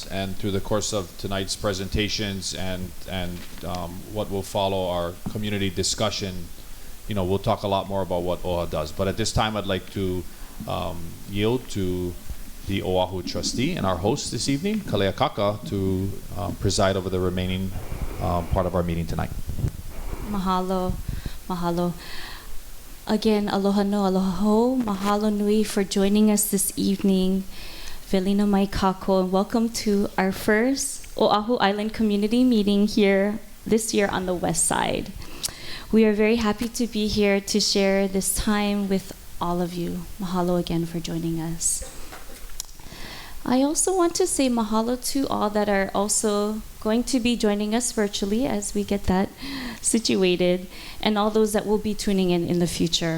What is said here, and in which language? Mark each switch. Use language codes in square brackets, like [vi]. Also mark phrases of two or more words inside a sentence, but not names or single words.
[en] And through the course of tonight's presentations and what will follow our community discussion, we'll talk a lot more about what OHA does. But at this time, I'd like to yield to the Oʻahu trustee and our host this evening, Kalanihoʻokahā, to preside over the remaining part of our meeting tonight. [haw] Mahalo, mahalo. Again, aloha no, aloha ho. Mahalo nui [en] for joining us this evening. [haw] Velina mai kako, [en] and welcome to our first Oʻahu Island community meeting here this year on the west side. We are very happy to be here to share this time with all of you. Mahalo again for joining us. I also want to say mahalo to all that are also going to be joining us virtually as we get that situated, and all those that will be tuning in the future.